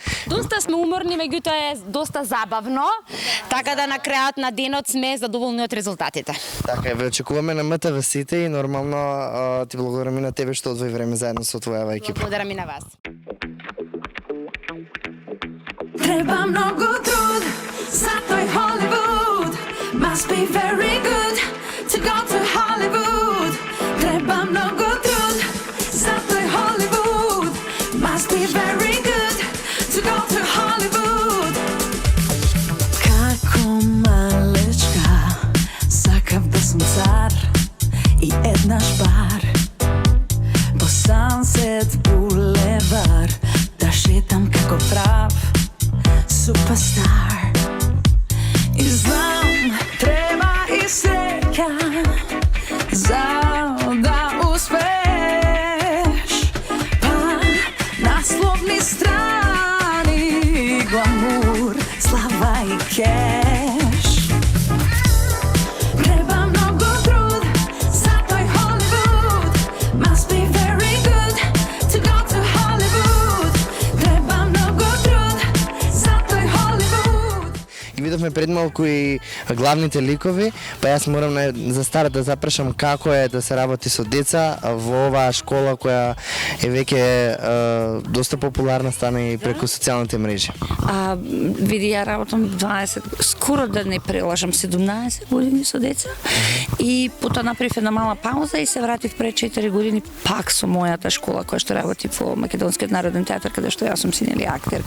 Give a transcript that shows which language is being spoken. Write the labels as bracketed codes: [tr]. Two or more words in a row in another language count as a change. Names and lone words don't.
[mk] Доста сме уморни, меѓутоа е доста забавно, така да на крајот на денот сме задоволни од резултатите. Така, ве очекуваме на МТВ сите и нормално ти благодарам и на тебе што одвои време заедно со твојава екипа. Благодарам и на вас. Треба много труд за тој Холивуд. [en] Must be very good to go to Hollywood. [mk] Треба много труд за тој Холивуд. [en] Must be very good to go to Hollywood. [mk] Како малечка сакав да сум цар и еднаш бар по Sunset Boulevard. superstar. I znam, treba i sreća za da uspeš. Pa naslovni strani glamur, slava i keš. Treba mnogo trud, zato je Hollywood. [en] Must be very good to go to Hollywood. [mk] Treba mnogo trud, zato je Hollywood. И видовме пред малку и главните ликови, па јас морам за старт да запрашам како е да се работи со деца во оваа школа која е веќе доста популарна, стана и преку социјалните мрежи. Види, ја работам 20, скоро да не прелажам 17 години со деца и потоа направив една мала пауза и се вратив пред 4 години пак со мојата школа која што работи во Македонскиот народен театар, каде што јас сум синели актерка.